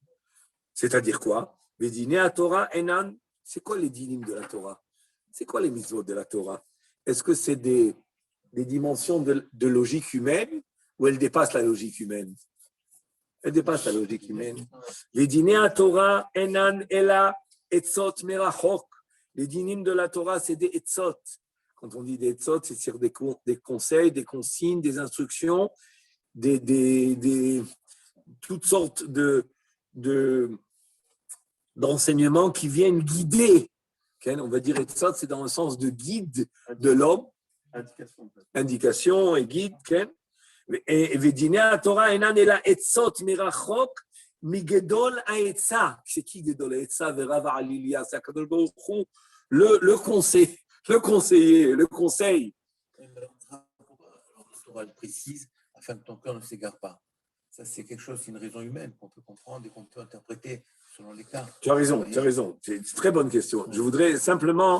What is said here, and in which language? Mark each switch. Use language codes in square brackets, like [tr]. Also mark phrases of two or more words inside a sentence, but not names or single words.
[fr] C'est-à-dire quoi? C'est quoi les dinim de la Torah? C'est quoi les mitzvot de la Torah? Est-ce que c'est des dimensions de logique humaine ou elles dépassent la logique humaine? Elles dépassent la logique humaine. [he] דיני תורה אינן אלא עצות מרחוק. [fr] Les dinim de la Torah, c'est des etzot. Quand on dit des etzot, c'est des conseils, des consignes, des instructions, toutes sortes d'enseignements qui viennent guider. On va dire etzot, c'est dans le sens de guide de l'homme. Indication et guide. Et [he] ודיני תורה אינן אלא עצות מרחוק מגדול העצה. [fr] C'est qui [he] גדול העצה? ורב העליליה. [fr] C'est [he] הקדוש ברוך הוא, [fr] le conseil, le conseiller, le conseil. La Torah le précise afin que ton cœur ne s'égare pas. Ça, c'est quelque chose, c'est une raison humaine qu'on peut comprendre et qu'on peut interpréter selon les cas. Tu as raison. C'est une très bonne question. Je voudrais simplement.